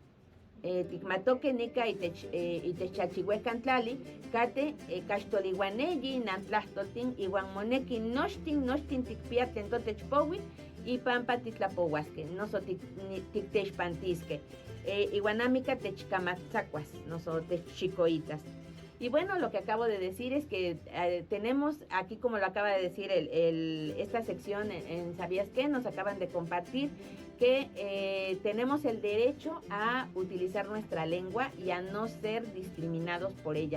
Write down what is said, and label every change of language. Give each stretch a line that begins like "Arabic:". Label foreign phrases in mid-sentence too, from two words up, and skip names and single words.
Nahuatl languages: Tikmatoque nica y techachihuecan tlali, cate, cachtolihuaneyi, nantlastoltin, iwan moneki nochtin tikpiatlen totechpowi, y pampa titlapohuasque, noso tiktechpantisque, iwanamica techcamatzacuas, noso techchicoitas.
Spanish: Y bueno, lo que acabo de decir es que tenemos aquí, como lo acaba de decir esta sección en ¿Sabías qué? Nos acaban de compartir que tenemos el derecho a utilizar nuestra lengua y a no ser discriminados por ella.